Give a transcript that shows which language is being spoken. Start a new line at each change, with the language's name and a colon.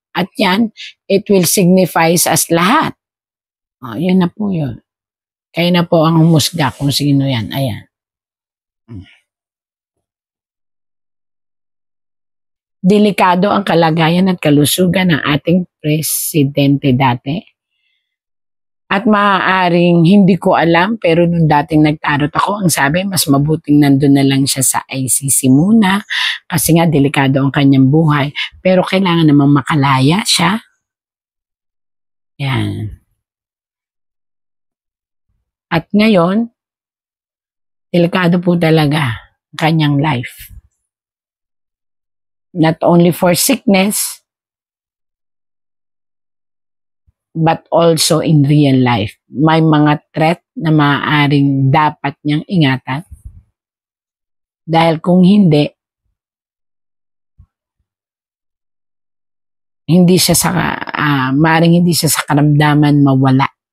Filipino: At yan,
English: it will signifies as
Filipino: lahat. Yan na po yun. Kayo na po ang humusga kung sino yan. Ayan. Delikado ang kalagayan at kalusugan ng ating presidente dati. At maaaring hindi ko alam, pero nung dating nagtarot ako, ang sabi, mas mabuting nandun na lang siya sa ICC muna kasi nga delikado ang kanyang buhay. Pero kailangan namang makalaya siya. Yan. At ngayon, delikado po talaga ang kanyang life.
English: Not only for sickness, but also in real life.
Filipino: May mga threat na maaaring dapat niyang ingatan. Dahil kung hindi maaaring hindi siya sa karamdaman mawala.